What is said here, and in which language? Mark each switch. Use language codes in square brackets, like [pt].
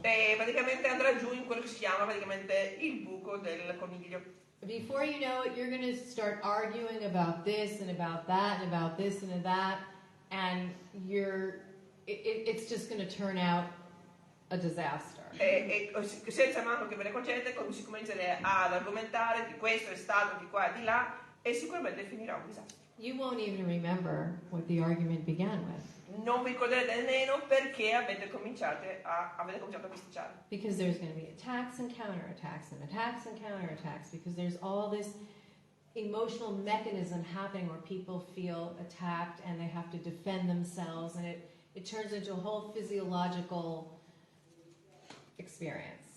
[it] e praticamente andrà giù in quello che si chiama praticamente il buco del coniglio. [en] Before you know it, you're going to start arguing about this and about that and about this and that, and it's just going to turn out a disaster. [it] E senza manco che ve ne accorgete, si comincerà ad argomentare di questo è stato, di qua e di là, e sicuramente finirà un disastro. [en] You won't even remember what the argument began with. [it] Non vi ricorderete nemmeno perché avete cominciato a bisticciare. [en] Because there's going to be attacks and counterattacks and attacks and counterattacks, because there's all this emotional mechanism happening where people feel attacked and they have to defend themselves, and it turns into a whole physiological experience.